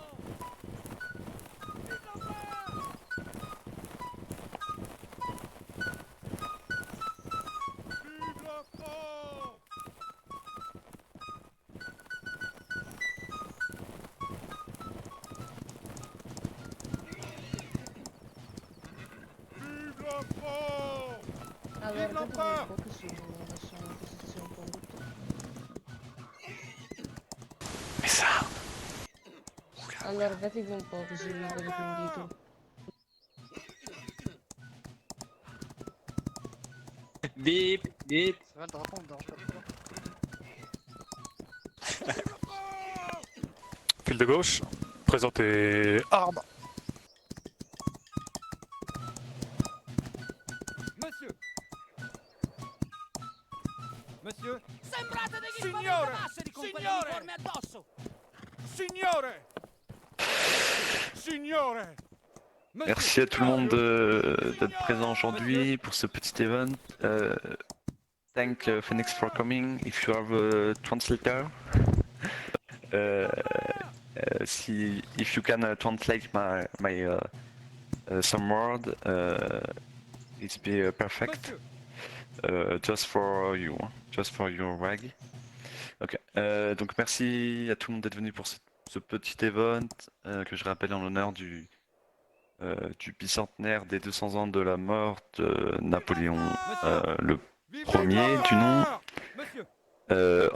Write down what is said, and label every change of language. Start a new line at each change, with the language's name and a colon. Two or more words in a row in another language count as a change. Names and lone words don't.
French: Vive l'empereur! Vive l'empereur! Vive l'empereur!
Italian: Allora,
French: Vive
Italian: dato
French: l'empereur!
Italian: un po' che sono in posizione un po' brutta.
French: Mais ça.
Italian: Allargatevi un po' così vi vedo più in dito. Bip, bip.
French: Ça va le drapeau, on ne dérange pas trop. Fil de gauche, présentez armes. Monsieur! Monsieur!
Italian: Sembrate degli Signore! spaventamasseri con Signore! quell'uniforme addosso! Signore! Signore!
French: Monsieur! Merci à tout le monde d'être présent aujourd'hui pour ce petit event.
English: Thank Phoenix for coming. If you have a translator, if you can translate my some word, it's be perfect.
French: Monsieur!
English: Just for you, just for your wag. Ok.
French: Donc merci à tout le monde d'être venu pour ce petit event que je rappelle en l'honneur du bicentenaire des 200 ans de la mort de Napoléon le Vive premier l'empereur! du nom, Monsieur!